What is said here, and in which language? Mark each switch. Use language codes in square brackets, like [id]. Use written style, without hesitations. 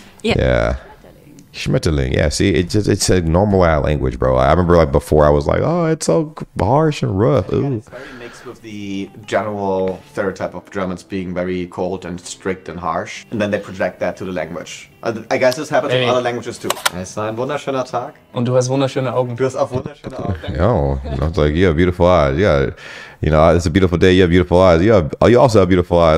[en] Yeah. Schmetterling. Yeah, see, it's a normal language, bro. I remember like before I was like, oh, it's so harsh and rough. Ooh. Yeah, it's very mixed with the general stereotype of Germans being very cold and strict and harsh. And then they project that to the language. I guess this happens in other languages too. [de] Es war ein wunderschöner Tag. Und du hast wunderschöne Augen. Du hast auch wunderschöne Augen. [en] Oh, I was like, you have beautiful eyes. Yeah, you know, it's a beautiful day. You have beautiful eyes. You also have beautiful eyes.